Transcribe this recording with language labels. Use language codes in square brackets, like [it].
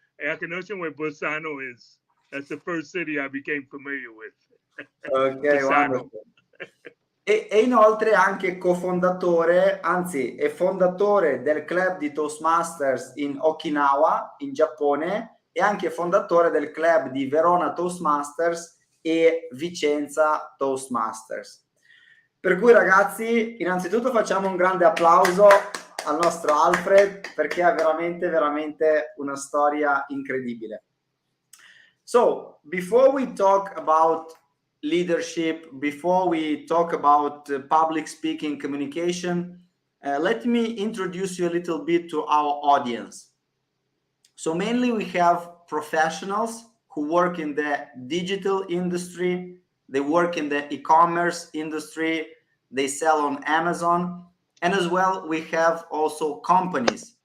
[en] I can know where Bassano is. That's the first city I became familiar with. Ok, wonderful. [it] E inoltre anche cofondatore, anzi è fondatore del club di Toastmasters in Okinawa, in Giappone, e anche fondatore del club di Verona Toastmasters e Vicenza Toastmasters. Per cui ragazzi, innanzitutto facciamo un grande applauso al nostro Alfred, perché ha veramente una storia incredibile. [en] So, before we talk about leadership, before we talk about public speaking communication, let me introduce you a little bit to our audience. So mainly we have professionals who work in the digital industry, they work in the e-commerce industry, they sell on Amazon, and as well we have also companies.